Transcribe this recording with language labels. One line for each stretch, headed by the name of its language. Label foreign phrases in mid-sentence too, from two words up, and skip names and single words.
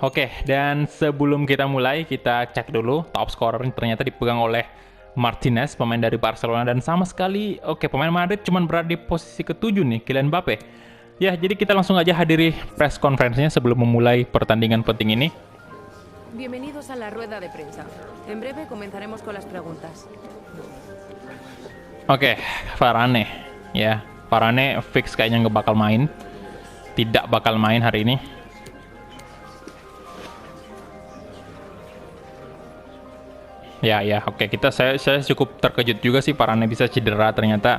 Indonesian: Oke, dan sebelum kita mulai kita cek dulu
English: top scorer
Indonesian: ternyata dipegang oleh Martinez, pemain dari Barcelona, dan sama sekali pemain Madrid cuma berada di posisi ke-7 nih, Kylian Mbappe. Ya, jadi kita langsung aja hadiri
English: press conference-
Indonesian: nya sebelum memulai pertandingan penting ini.
Spanish: Bienvenidos a la rueda de prensa. En breve comenzaremos con las preguntas.
Indonesian: Oke, Varane ya. Varane fix kayaknya nggak bakal main. Tidak bakal main hari ini. Ya, oke. Saya cukup terkejut juga sih Varane bisa cedera ternyata.